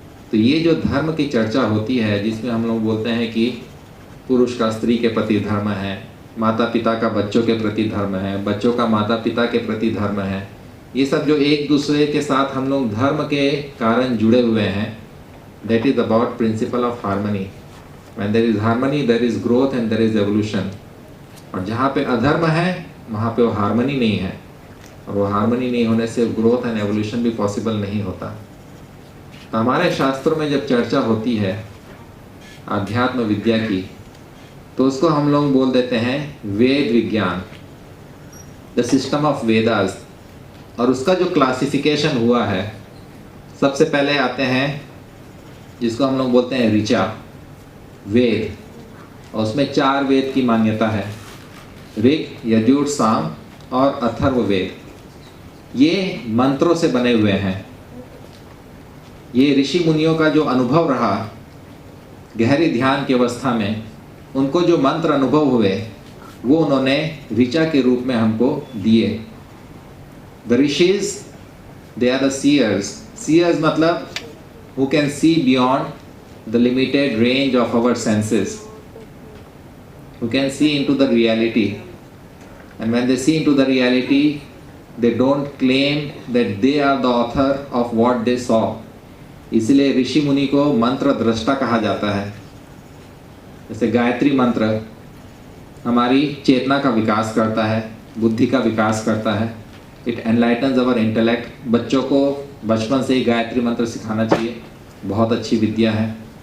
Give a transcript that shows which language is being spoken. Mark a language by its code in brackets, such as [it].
[hi] तो ये जो धर्म की चर्चा होती है, जिसमें हम लोग बोलते हैं कि पुरुष का स्त्री के प्रति धर्म है, माता पिता का बच्चों के प्रति धर्म है, बच्चों का माता पिता के प्रति धर्म है, ये सब जो एक दूसरे के साथ हम लोग धर्म के कारण जुड़े हुए हैं, [en] that is about principle of harmony. When there is harmony, there is growth and there is evolution. [hi] और जहाँ पे अधर्म है वहाँ पे वो हारमनी नहीं है, और वो हारमनी नहीं होने से [en] growth and evolution [hi] भी पॉसिबल नहीं होता। तो हमारे शास्त्रों में जब चर्चा होती है आध्यात्म विद्या की, तो उसको हम लोग बोल देते हैं वेद विज्ञान, [en] The system of Vedas. [hi] और उसका जो क्लासिफिकेशन हुआ है, सबसे पहले आते हैं जिसको हम लोग बोलते हैं ऋचा वेद, और उसमें 4 वेद की मान्यता है, ऋग, यजुर, साम और अथर्व वेद। ये मंत्रों से बने हुए हैं। ये ऋषि मुनियों का जो अनुभव रहा गहरी ध्यान की अवस्था में, उनको जो मंत्र अनुभव हुए वो उन्होंने ऋचा के रूप में हमको दिए। [en] The rishis they are the seers. Seers मतलब who can see beyond the limited range of our senses, who can see into the reality, and when they see into the reality they don't claim that they are the author of what they saw. [hi] इसलिए ऋषि मुनि को मंत्र दृष्टा कहा जाता है। जैसे गायत्री मंत्र हमारी चेतना का विकास करता है, बुद्धि का विकास करता है, [en] It enlightens our intellect. [hi] बच्चों को बचपन से ही गायत्री मंत्र सिखाना चाहिए, बहुत अच्छी विद्या है।